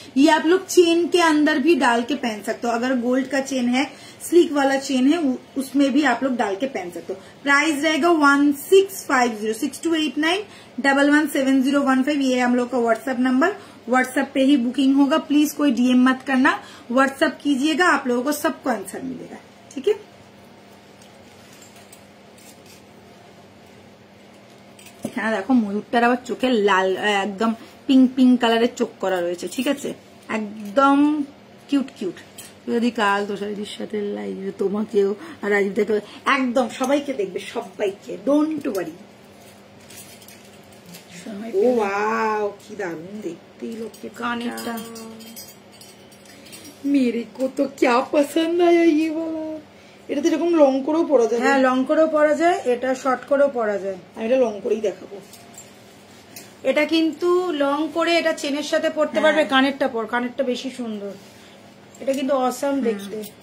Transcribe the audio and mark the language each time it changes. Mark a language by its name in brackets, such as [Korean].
[Hindi] ये आप लोग चेन के अंदर भी डाल के पहन सकते हो, अगर गोल्ड का चेन है, स्लीक वाला चेन है, उसमें भी आप लोग डाल के पहन सकते हो। प्राइस रहेगा 1650, 6289117015। ये हम लोग का व्हाट्सएप नंबर, व्हाट्सएप पे ही बुकिंग होगा। प्लीज कोई डीएम मत करना, व्हाट्सएप कीजिएगा, आप लोगों को सबको आंसर मिलेगा। ठीक है, [Bangla] এখানে দেখো ময়ূরটার আবার চোখে লাল একদম পিঙ্ক পিঙ্ক কালারের চোখ করা রয়েছে। ঠিক আছে, একদম কিউট কিউট। যদি কাল তোষারিদির সাথে লাইভ তোমাকেও আর রাজীবদাকে একদম সবাইকে দেখবে, সবাইকে, ডোন্ট ওয়ারি। ও ওয়াও কি দারুণ দেখতে এই লোককে, কানেরটা [Hindi] মেরে কো তো क्या पसंद आया ये वाला। [Bangla] এটা তো এরকম লং করেও পরা যায়। হ্যাঁ লং করেও পরা যায়, এটা শর্ট করেও পরা যায়। আমি এটা লং করেই দেখাবো। এটা কিন্তু লং করে এটা চেনের সাথে পরতে পারবে। কানেরটা পর, কানেরটা বেশি সুন্দর, এটা কিন্তু অসাম দেখতে।